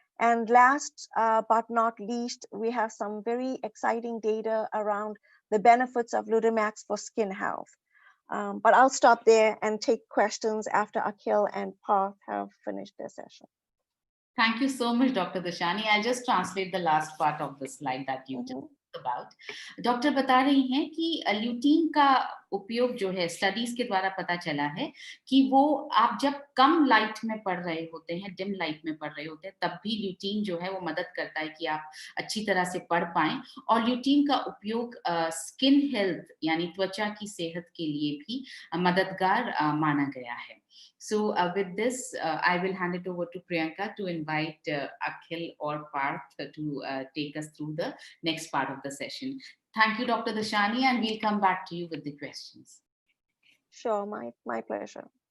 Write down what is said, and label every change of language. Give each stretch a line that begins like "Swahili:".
English: And last but not least, we have some very exciting data around the benefits of Lutamax for skin health. But I'll stop there and take questions after Akhil and Parth have finished their session. Thank you so much, Dr. Dashani. I'll just translate the last part of the slide that you just about.
Hindi: Doctor बता रही हैं कि lutein का उपयोग जो है studies के द्वारा पता चला है कि वो आप जब कम लाइट में पढ़ रहे होते हैं, डिम लाइट में पढ़ रहे होते हैं, तब भी ल्यूटीन जो है वो मदद करता है कि आप अच्छी तरह से पढ़ पाएं। और ल्यूटीन का उपयोग स्किन हेल्थ यानी त्वचा की सेहत के लिए भी मददगार माना गया है।
English: So with this, I will hand it over to Priyanka to invite Akhil or Parth to take us through the next part of the session. Thank you, Dr. Dashani, and we'll come back to you with the questions. Sure, my pleasure.